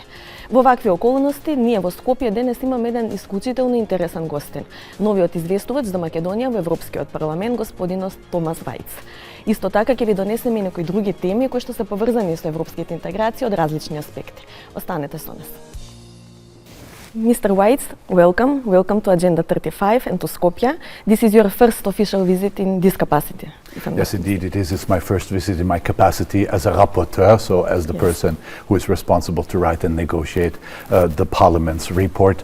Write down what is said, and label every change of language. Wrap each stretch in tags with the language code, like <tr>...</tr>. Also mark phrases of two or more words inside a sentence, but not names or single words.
<mk>Во вакви околности, ние во Скопје денес имаме еден исклучително интересен гостин. Новиот известувач за Македонија во Европскиот парламент, господинот Томас Вајц. Исто така ќе ви донесеме и некои други теми кои што се поврзани со европските интеграции од различни аспекти. Останете со нас.</mk> <en>Mr. White, welcome. Welcome to Agenda 35 and to Skopje. This is your first official visit in this capacity. Yes, indeed it is. It's my first visit in my capacity as a rapporteur, so as the person who is responsible to write and negotiate the Parliament's report.</en>